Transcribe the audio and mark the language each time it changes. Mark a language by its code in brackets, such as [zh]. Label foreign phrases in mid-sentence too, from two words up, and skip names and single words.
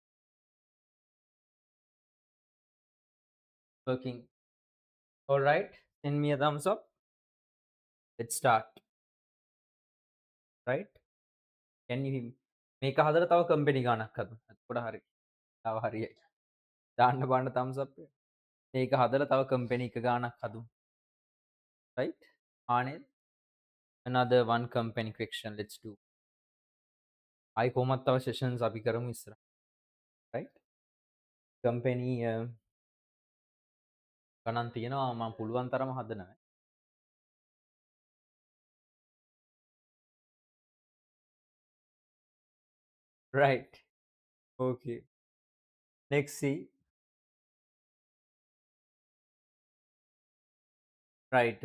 [en] working. All right. Send me a thumbs up. Let's start. Right? Can you [si] මේක හදලා තව කම්පැනි ගානක් හදමු. එතකොට හරි. තව හරියයි. දාන්න බලන්න thumbs up එක. මේක හදලා තව කම්පැනි එක ගානක් හදමු. Right? [en] ආනේ another one company question let's do. [si] ආයි කොහොමත් තව sessions අපි කරමු ඉස්සර. [en] Right? [si] කම්පැනි ගණන් තියෙනවා මම පුළුවන් තරම හදනවා. [en] Right. Okay. Next see. Right.